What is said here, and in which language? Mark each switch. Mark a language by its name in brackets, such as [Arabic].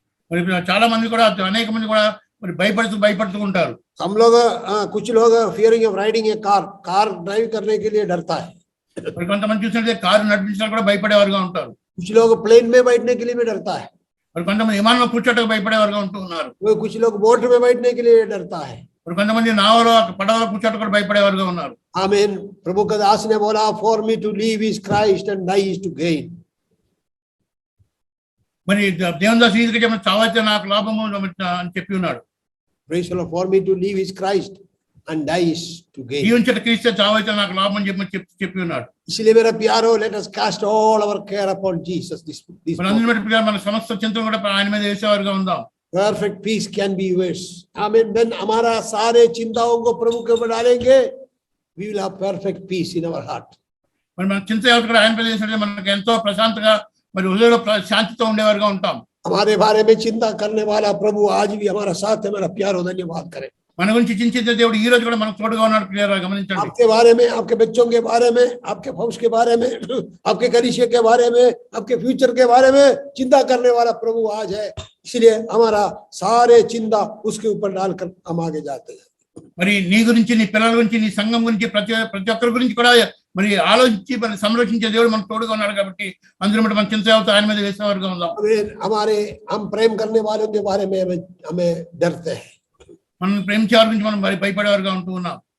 [Telugu] మరి చాలా మంది కూడా అనేక మంది కూడా మరి భయపడుతూ ఉంటారు. [Hindi] हम लोग कुछ लोग fearing of riding A car drive करने के लिए डरता है. [Telugu] మరి కొంతమంది చూసినట్లయితే కారు నడిపించడానికి కూడా భయపడేవారుగా ఉంటారు. [Hindi] कुछ लोग प्लेन में बैठने के लिए भी डरता है. [Telugu] మరి కొంతమంది విమానంలో కూర్చోటకు భయపడేవారుగా ఉంటూ ఉన్నారు. [Hindi] कुछ लोग बोट में बैठने के लिए डरता है. [Telugu] మరి కొంతమంది నావలో పడవలో కూర్చోటకు కూడా భయపడేవారుగా ఉన్నారు. [Hindi] आमीन. प्रभु का दास ने बोला, [English] for me to live is Christ and die is to gain. [Telugu] మరి దేవుని దాసు ఈదిగా చెప్పిన చావైతే నాకు లాభము అని చెప్పి ఉన్నాడు. [English] Praise the Lord. For me to live is Christ and die is to gain. [Telugu] జీవించట క్రీస్తే, చావైతే నాకు లాభం అని చెప్పి ఉన్నాడు. [Hindi] इसलिए मेरा प्यारो, [English] let us cast all our care upon Jesus. [Telugu] మన సమస్త చింతలు కూడా ఆయన మీద వేసేవారుగా ఉందాం. [English] Perfect peace can be yours. Amen. When [Hindi] हमारा सारे चिंताओं को प्रभु के ऊपर डालेंगे, [English] we will have perfect peace in our heart. [Telugu] మరి మన చింత కూడా ఆయన ప్రదేశంలో మనకు ఎంతో ప్రశాంతంగా మరి హృదయంలో శాంతితో ఉండేవారుగా ఉంటాం. [Hindi] हमारे बारे में चिंता करने वाला प्रभु आज भी हमारा साथ है. मेरा प्यारो धन्यवाद करें. [Telugu] మన గురించి చింతించే దేవుడు ఈ రోజు కూడా మనకు తోడుగా ఉన్నాడు. క్లియర్ గా గమనించండి. [Hindi] आपके बारे में, आपके बच्चों के बारे में, आपके फौज के बारे में, आपके कलीसिया के बारे में, आपके फ्यूचर के बारे में चिंता करने वाला प्रभु आज है. इसलिए हमारा सारे चिंता उसके ऊपर डालकर हम आगे जाते हैं. [Telugu] మరి నీ గురించి, నీ పిల్లల గురించి, నీ సంఘం గురించి, ప్రతి ఒక్కరి గురించి కూడా మరి ఆలోచించి మరి సంరక్షించే దేవుడు మనకు తోడుగా ఉన్నాడు. కాబట్టి అందులో మన చింత అవుతా ఆయన మీద వేసేవారుగా ఉందాం. [Hindi] हमारे हम प्रेम करने वालों के बारे में हमें डरते हैं. [Telugu] మనం ప్రేమించే వారి గురించి మనం మరి భయపడేవారుగా ఉంటూ ఉన్నాం.